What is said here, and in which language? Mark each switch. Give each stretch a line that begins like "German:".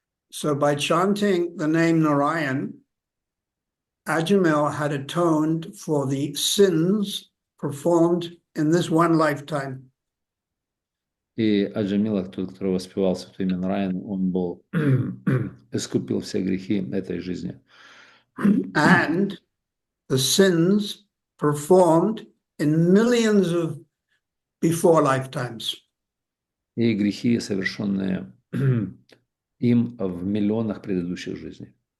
English: So by chanting the name Narayan, Ajamil had atoned for the sins performed in this one lifetime.
Russian: И Аджамила, тот, который воспевал святое имя Нараян, он был искупил все грехи этой жизни.
English: And the sins performed in millions of before lifetimes.
Russian: И грехи, совершенные им в миллионах предыдущих жизней.